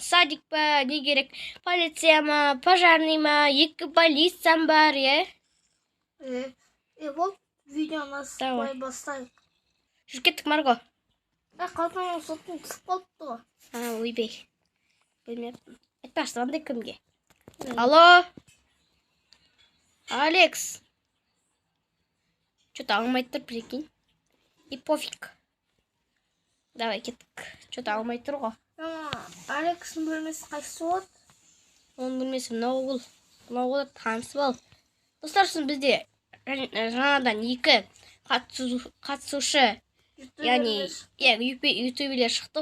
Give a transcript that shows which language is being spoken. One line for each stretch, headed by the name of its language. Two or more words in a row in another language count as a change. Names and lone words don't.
Kazakh: Садик па, не керек, полиция ма, пожарный ма, 2 полициям бар, Бол, видеоны сықпай бастайық. Жүр кеттік, Марго. Қалтаңның соттың түсіп қалыпты ғой. Ойбей. Білмеппін. Айтпаш, звондай кімге? Алло? Алекс. Что-то алмай тұр, прикинь.
Russian: И пофиг. Давай кеттік.
Kazakh: Что-то алмай тұр ғой. Алексің бөлмесі қайсысы болады? Оның бөлмесі мынау бол танысып ал. Достар, бізде жаңадан 2 қатысушы, яғни ютуберлер шықты.